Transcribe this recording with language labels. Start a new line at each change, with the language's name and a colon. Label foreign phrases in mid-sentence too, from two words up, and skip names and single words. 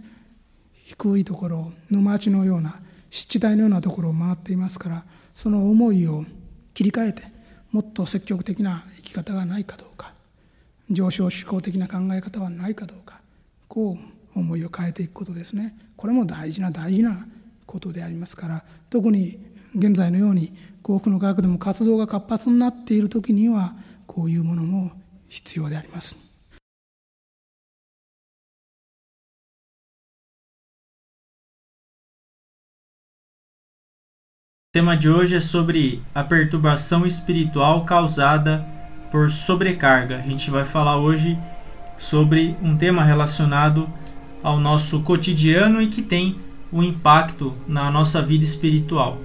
Japanese: 低いところ、沼地のような湿地帯のようなところを回っていますから、その思いを切り替えてもっと積極的な生き方がないかどうか、上昇志向的な考え方はないかどうか、こう思いを変えていくことですね。これも大事なことでありますから、特に現在のように多くの科学でも活動が活発になっている時にはこういうものも必要であります。
Portuguese: O tema de hoje é sobre a perturbação espiritual causada por sobrecarga. A gente vai falar hoje sobre um tema relacionado ao nosso cotidiano e que tem um impacto na nossa vida espiritual.